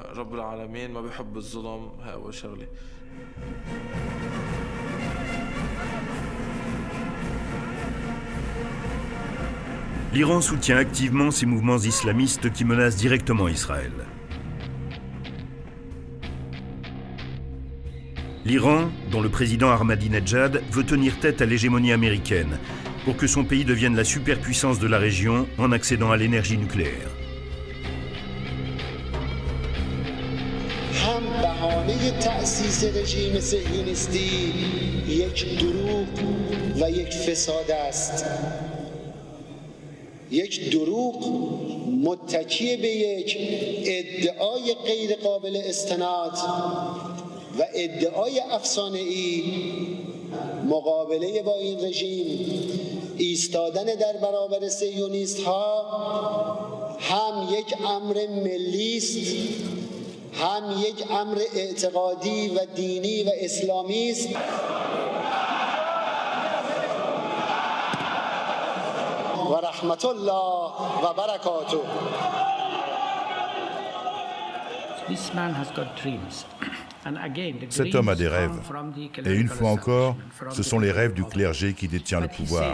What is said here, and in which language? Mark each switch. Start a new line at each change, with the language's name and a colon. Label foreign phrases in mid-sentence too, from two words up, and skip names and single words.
French: L'Iran soutient activement ces mouvements islamistes qui menacent directement Israël. L'Iran, dont le président Ahmadinejad veut tenir tête à l'hégémonie américaine pour que son pays devienne la superpuissance de la région en accédant à l'énergie nucléaire.
Persian: یک دروغ متکی به یک ادعای غیر قابل استناد و ادعای افسانه‌ای مقابله با این رژیم ایستادن در برابر صهیونیست ها هم یک امر ملی است هم یک امر اعتقادی و دینی و اسلامی است.
French: Cet homme a des rêves. Et une fois encore, ce sont les rêves du clergé qui détient le pouvoir.